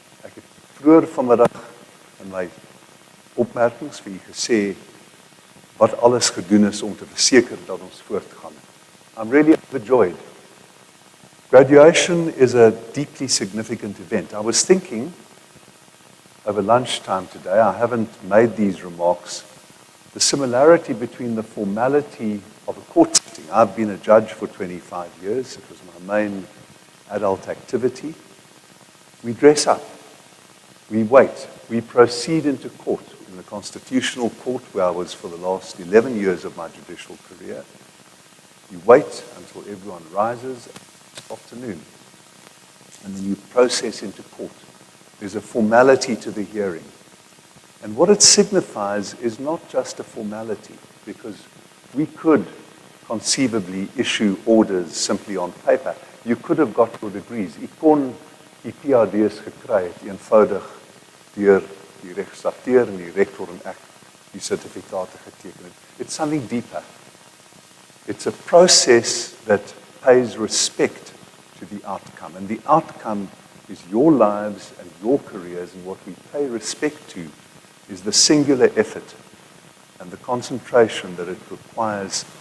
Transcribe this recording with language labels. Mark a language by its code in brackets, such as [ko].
[af] Ek het vroeër vanmiddag in my opmerkings vir u gesê wat alles gedoen is om te verseker dat ons voortgaan. [en] I'm really overjoyed. Graduation is a deeply significant event. I was thinking over lunchtime today, I haven't made these remarks, the similarity between the formality of a court sitting. I've been a judge for 25 years. It was my main adult activity. We dress up. We wait. We proceed into court. In the Constitutional Court, where I was for the last 11 years of my judicial career, you wait until everyone rises afternoon, and then you process into court. There's a formality to the hearing. And what it signifies is not just a formality, because we could conceivably issue orders simply on paper. You could have got your degrees. [af] Ek kon die PhD's gekry het, eenvoudig deur die registrateur en die rector en ek die sertifikate geteken het. [en] It's something deeper. It's a process that pays respect to the outcome. And the outcome is your lives and your careers, and what we pay respect to is the singular effort and the concentration that it requires